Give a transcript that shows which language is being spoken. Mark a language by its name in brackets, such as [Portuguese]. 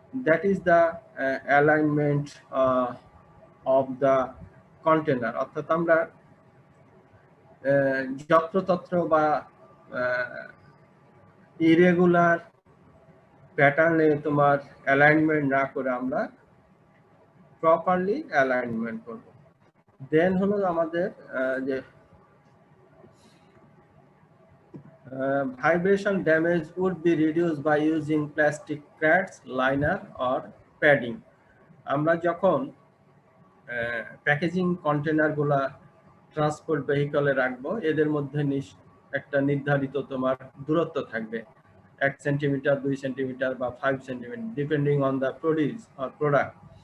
[English] That is the alignment of the container. [Bangla] অর্থাৎ আমরা যত্রতত্র বা ইরেগুলার প্যাটার্নে তোমার অ্যালাইনমেন্ট না করে আমরা প্রপারলি অ্যালাইনমেন্ট করব। দেন হলো আমাদের যে [English] vibration damage would be reduced by using plastic crates, liner or padding. [Bangla] আমরা যখন প্যাকেজিং কন্টেনারগুলা ট্রান্সপোর্ট ভেহিকলে রাখবো এদের মধ্যে একটা নির্ধারিত তোমার দূরত্ব থাকবে, 1 সেন্টিমিটার, 2 সেন্টিমিটার বা 5 centimetre, [English] Depending on the produce or product.